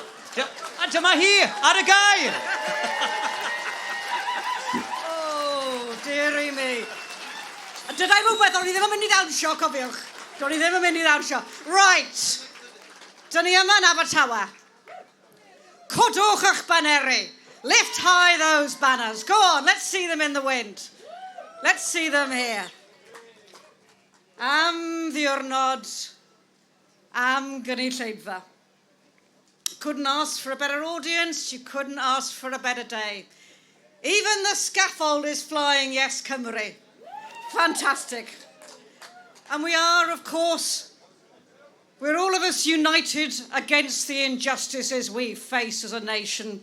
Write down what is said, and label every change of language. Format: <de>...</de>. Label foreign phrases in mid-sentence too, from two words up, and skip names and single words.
<cy>A dyma hi, ar y gair.</cy> <en>Oh, dearie me.</en> <cy>Dydw i rhywbeth, o'n i ddim yn mynd i ddawnsio, cofiwch. Do'n i ddim yn mynd i ddawnsio. Right. Dyn ni yma yn Abertawe. Codwch eich baneri.</cy> <en>Lift high those banners. Go on, let's see them in the wind. Let's see them here.</en> <cy>Am ddiwrnod, am gynulleidfa.</cy> <en>Couldn't ask for a better audience, you couldn't ask for a better day. Even the scaffold is flying YesCymru. Fantastic. And we are, of course, we're all of us united against the injustices we face as a nation.</en>